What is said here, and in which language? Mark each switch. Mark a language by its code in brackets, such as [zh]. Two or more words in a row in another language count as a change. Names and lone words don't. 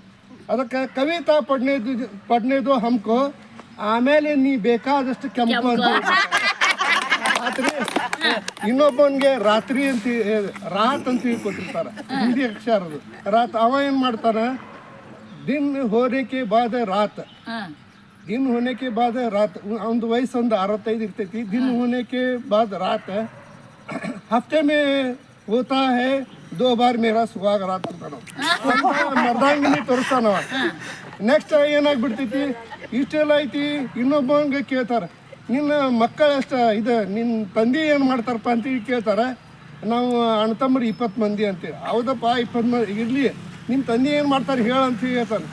[kn] ಅದಕ್ಕೆ ಕವಿತಾ ಪಡ್ನೇದು ಹಮ್ಕೋ, ಆಮೇಲೆ ನೀ ಬೇಕಾದಷ್ಟು ಕೆಂಪು ಅಂತ ರಾತ್ರಿ. ಇನ್ನೊಬ್ಬನಿಗೆ ರಾತ್ರಿ ಅಂತ ರಾತ್ ಅಂತ ಕೊಟ್ಟಿರ್ತಾರೆ, ಹಿಂದಿ ಅಕ್ಷರ ಅದು ರಾತ್. [hi] ಅವ ಏನು ಮಾಡ್ತಾನೆ, दिन होने के बाद रात, दिन होने के बाद रात. [kn] ಒಂದು ವಯಸ್ಸು ಒಂದು 65 ಇರ್ತೈತಿ. [hi] दिन होने के बाद रात, हफ्ते में होता है 2 बार मेरा सुहाग रात ಅಂತಾನ. [kn] ಮರ್ದಾಂಗಿನಿ ತೋರಿಸ್ತಾನವ. ನೆಕ್ಸ್ಟ್ ಏನಾಗ್ಬಿಡ್ತೈತಿ, ಇಷ್ಟೆಲ್ಲ ಐತಿ. ಇನ್ನೊಬ್ಬಂಗೆ ಕೇಳ್ತಾರೆ, ನಿನ್ನ ಮಕ್ಕಳು ಎಷ್ಟು ಇದು, ನಿನ್ನ ತಂದೆ ಏನು ಮಾಡ್ತಾರಪ್ಪ ಅಂತೇಳಿ ಕೇಳ್ತಾರೆ. ನಾವು ಅಣ್ಣ ತಮ್ಮರು 20 ಮಂದಿ ಅಂತೇಳಿ. ಹೌದಪ್ಪ 20 ಮಂದಿ ಇರಲಿ, ನಿಮ್ಮ ತಂದೆ ಏನು ಮಾಡ್ತಾರೆ ಹೇಳಂತ ಹೇಳ್ತಾನೆ.